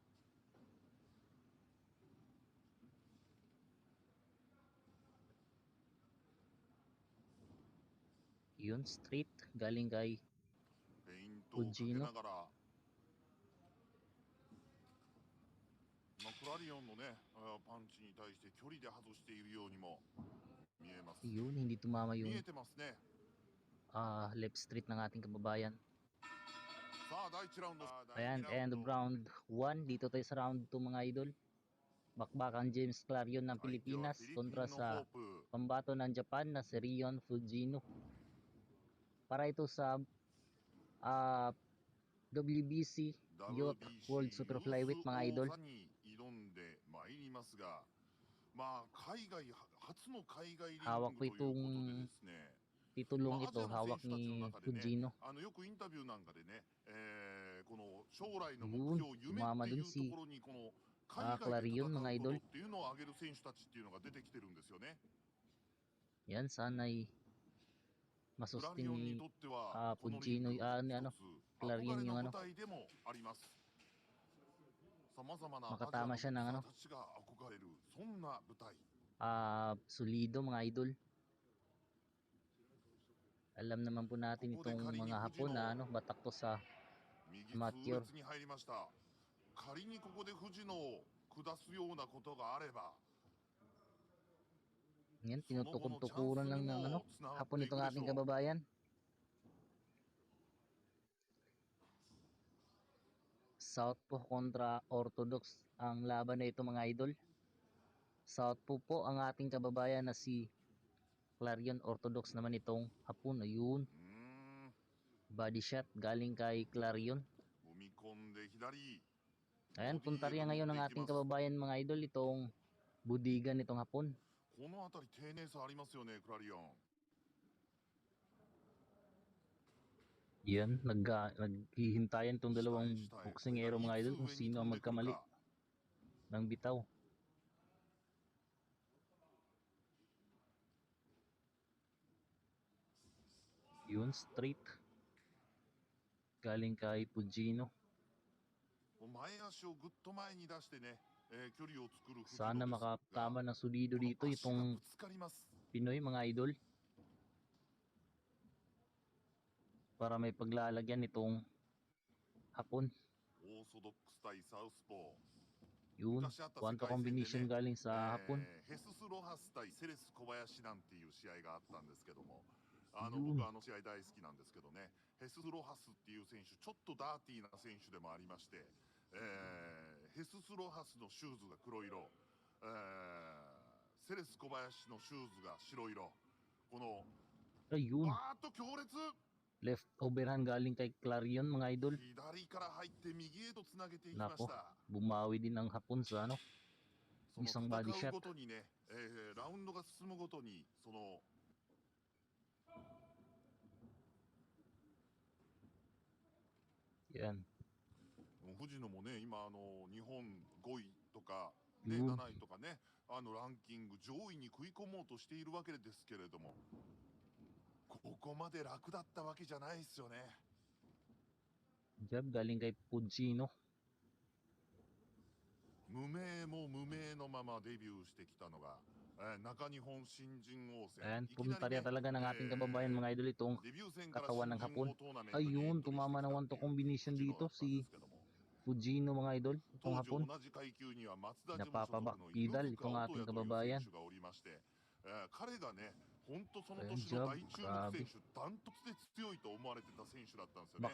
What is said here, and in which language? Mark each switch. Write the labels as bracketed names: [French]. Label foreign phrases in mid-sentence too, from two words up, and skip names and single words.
[Filipino] Yun, straight galing kay [Japanese] フェイントをかけながらクラリオンのねパンチに対して距離で外しているようにも見えます [Filipino] Yun, hindi tumama [Japanese] 見 [Filipino] yung [Japanese] えてますね [English] left straight [Filipino] ng ating kababayan. [Japanese] さあ第1ラウンド [English] Ayan, end of round 1. [Filipino] Dito tayo sa round 2 mga idol. Bakbakan James Clarion ng [Japanese] 相手は [Filipino] Pilipinas [Japanese] フィリピ [Filipino] kontra [Japanese] ンのホ [Filipino] sa [Japanese] ープ [Filipino] pambato ng Japan na si Rion Fujino. Para ito sa WBC Youth World WBC Super [Japanese] ユー [Filipino] Flyweight [Japanese] ス [Filipino] mga idol. [Japanese] 王座に挑んでまいりますがまあ海外初の海外リング [Filipino] Hawak [Japanese] と [Filipino] po [Japanese] いうことで [Filipino] itong [Japanese] ですね [Filipino] titulong [Japanese] アジ [Filipino] ito, [Japanese] アの選 [Filipino] hawak [Japanese] 手たちの [Filipino] ni [Japanese] 中でね [Filipino] Fujino. [Japanese] よくインタビューなんかでね、この将来の目 [Filipino] Yun, [Japanese] 標夢っ [Filipino] tumama [Japanese] てい [Filipino] dun [Japanese] うと [Filipino] si [Japanese] ころにこの海外で [Filipino] Clarion [Japanese] 戦 [Filipino] mga [Japanese] うこ [Filipino] idol. [Japanese] とっていうのを挙げる選手たちっていうのが出てきてるんですよね。 [Filipino] Yan, sana'y [Japanese] クラ [Filipino] masustain [Japanese] リオンに [Filipino] ni [Japanese] とってはこのリン [Filipino] Fujino, [Japanese] グ一 [Filipino] Clarion [Japanese] つ憧れ [Filipino] yung [Japanese] の舞台でもあります。さまざまなアジアのボ [Filipino] makatama [Japanese] クサ [Filipino] siya ng [Japanese] ーたちが憧れるそんな舞台。 [Filipino] solido mga idol. Alam naman po natin [Japanese] ここで [Filipino] itong [Japanese] 仮に [Filipino] mga [Japanese] 藤 [Filipino] Hapon na [Japanese] 野 [Filipino] batak to sa [Japanese] 右 [Filipino] amateur. [Japanese] 痛烈に入りました。仮にここで藤野を下すようなことがあれば [Filipino] Yan, tinutukod-tukuran lang ng Hapon itong ating kababayan. Southpaw kontra Orthodox ang laban na ito mga idol. Southpaw po ang ating kababayan na si Clarion, Orthodox naman itong Hapon. Ayun, [English] body shot [Filipino] galing kay Clarion. [Japanese] 踏み込んで左 [Filipino] Ayan, puntarya ngayon ng ating kababayan mga idol itong budigan nitong Hapon. [Japanese] この辺り丁寧さありますよねクラリオン [Filipino] Yan, naghihintayan itong dalawang boksingero mga idol kung sino ang magkamali ng bitaw. Yun, straight. galing kay Fujino. [Japanese] 前足をぐっと前に出してね、距離を作る藤 [Filipino] Sana [Japanese] 野ですが、 [Filipino] makatama ng solido [Japanese] この [Filipino] dito [Japanese] 足が [Filipino] itong [Japanese] ぶつかります。 [Filipino] Pinoy mga idol. Para may paglalagyan itong Hapon. [Japanese] オーソドックス対サウスポー。 [Filipino] Yun, [Japanese] 昔あった世 [English] one to [Japanese] 界戦で [English] combination [Japanese] ね、 [Filipino] galing sa Hapon. [Japanese] ヘスス・ロハス対セレス小林なんていう試合があったんですけども、 [Filipino] Yun. [Japanese] 僕試合大好きなんですけどね、ヘスス・ロハスっていう選手、ちょっとダーティーな選手でもありまして、ヘスス・ロハスのシューズが黒色、セレス小林のシューズが白色、この [Filipino] Ayun, [Japanese] わーっと強烈、 [English] left overhand [Filipino] galing kay Clarion mga idol. [Japanese] 左から入って右へとつなげていきまし [Filipino] Nako, [Japanese] た。 [Filipino] bumawi din ang Hapon sa ano, [Japanese] その [Filipino] isang body [Japanese] 戦う [Filipino] shot. [Japanese] ごとにね、ラウンドが進むごとにその [Filipino] Yan. [Japanese] 藤野もね、今日本5位とか、ね、うん 7位とかね、ランキング上位に食い込もうとしているわけですけれども、ここまで楽だったわけじゃないですよね。 [Filipino] Jab galing kay Fujino. [Japanese] 無名も無名のままデビューしてきたのが、中日本新人王戦。 [Filipino] Ayan, [Japanese] いきなり [Filipino] puntarya [Japanese] ね、 [Filipino] talaga ng ating kababayan mga idol itong [Japanese] デビュー戦から [Filipino] katawan [Japanese] 新 [Filipino] ng [Japanese] 人 [Filipino] Hapon. [Japanese] 王トーナメントにエン [Filipino] Ayun, [Japanese] トリーして [Filipino] tumama [Japanese] き [Filipino] ng [Japanese] た [English] one [Japanese] っ [English] to [Japanese] ていう [English] combination [Japanese] 藤野だ [Filipino] dito [Japanese] ったんで [Filipino] si [Japanese] すけども、 [Filipino] Fujino mga idol, itong [Japanese] 当時 [Filipino] Hapon. [Japanese] 同じ階級には松田ジム所属の [Filipino] Napapabakpidal [Japanese] 猪塚 [Filipino] itong [Japanese] 音 [Filipino] ating [Japanese] 也という選 [Filipino] kababayan. [Japanese] 手がおりまして、彼がね、本当その [Filipino] Ayan, [Japanese] 年の [Filipino] jab, [Japanese] 大注目 [Filipino] grabe. [Japanese] 選手、ダントツで強いと思われてた選手だったんですよね。